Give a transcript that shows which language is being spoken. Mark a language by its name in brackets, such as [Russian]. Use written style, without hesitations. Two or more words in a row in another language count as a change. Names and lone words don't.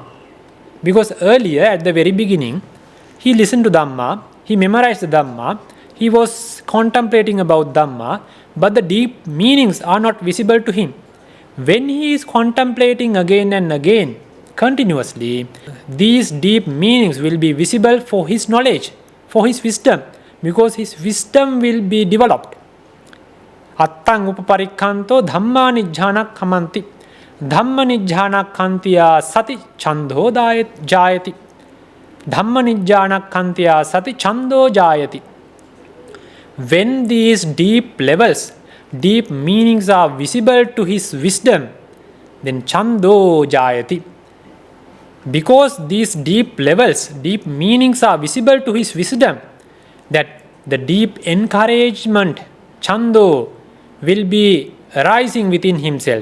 [English] Because earlier, at the very beginning, he listened to Dhamma, he memorized the Dhamma, he was contemplating about Dhamma, but the deep meanings are not visible to him. When he is contemplating again and again, continuously, these deep meanings will be visible for his knowledge, for his wisdom, because his wisdom will be developed. [Pali] attang upaparikkanto dhamma nijjhana kamanti. Dhamma nijjhana kantiya sati chando jayati. Dhamma nijjhana kantiya sati chando jayati. [English] When these deep levels, deep meanings are visible to his wisdom, then [Pali] chando jayati. [English] Because these deep levels, deep meanings are visible to his wisdom, that the deep encouragement, chando, will be arising within himself.